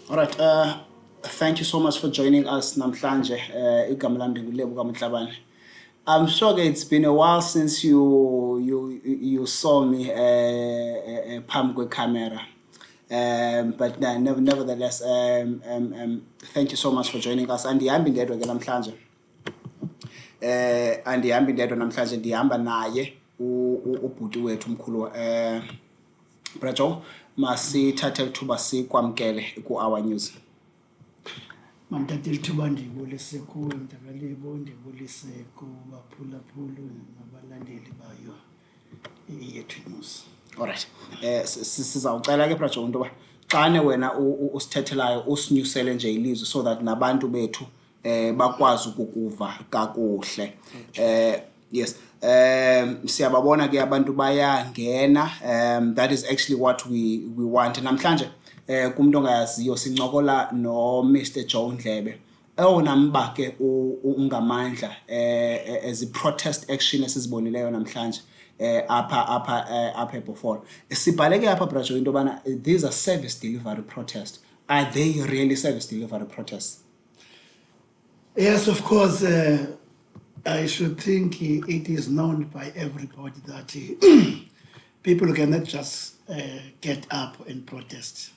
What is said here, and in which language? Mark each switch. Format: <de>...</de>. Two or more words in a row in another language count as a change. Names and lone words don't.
<en>right. Thank you so much for joining us namhlanje.</en> <xh>Igama lami ndinguLebo Mhlabane.</xh> <en>I'm sure it's been a while since you saw me</en> <xh>phambi kwe-camera.</xh> <en>But nevertheless, thank you so much for joining us.</en> <xh>Andihambi ndedwa ke namhlanje. Andihambi ndedwa namhlanje, ndihamba naye ubhuti wethu umkhulu. Brajo, masithathe ithuba sikwamkele ku-OurNews. Mantathe ithuba ndibulise kuwe Ndlebeis, ndibulise kubaphulaphuli nabalandeli bayo yethu news.</xh> <en>Alright.</en> <xh>Sizawucela ke Brajo into ba xane wena usithethelayo usinyusele nje ilizwi</xh> <en>so that</en> <xh>nabantu bethu bakwazi ukukuva kakuhle.</xh> <en>Yes.</en> <xh>Siyababona ke abantu bayangena.</xh> <en>That is actually what we want.</en> <xh>Namhlanje kumuntu ongayaziyo sincokola no Mr. Joe Ndlebe. Ewona mba ke ungamandla</xh> <en>as a protest action</en> <xh>esizibonileyo namhlanje apha eBeaufort. Sibhaleke apha Brajo into bana</xh> <en>these are service delivery protests. Are they really service delivery protests? Yes, of course. I should think it is known by everybody that people cannot just get up and protest.</en>